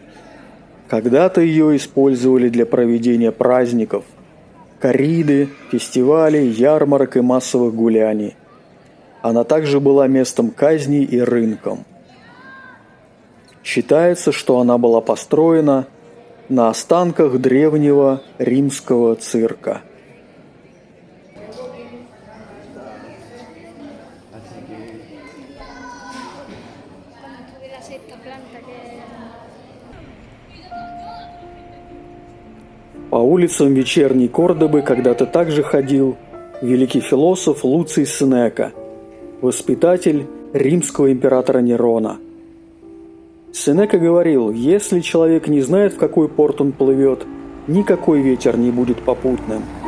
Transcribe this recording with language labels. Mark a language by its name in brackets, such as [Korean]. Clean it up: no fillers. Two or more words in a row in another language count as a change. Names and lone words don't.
[Russian] Когда-то ее использовали для проведения праздников, корриды, фестивалей, ярмарок и массовых гуляний. Она также была местом казней и рынком. Считается, что она была построена на останках древнего римского цирка. [Spanish] Tuvieras esta planta que... [Russian] По улицам вечерней Кордобы когда-то также ходил великий философ Луций Сенека, воспитатель римского императора Нерона. Сенека говорил, если человек не знает, в какой порт он плывет, никакой ветер не будет попутным.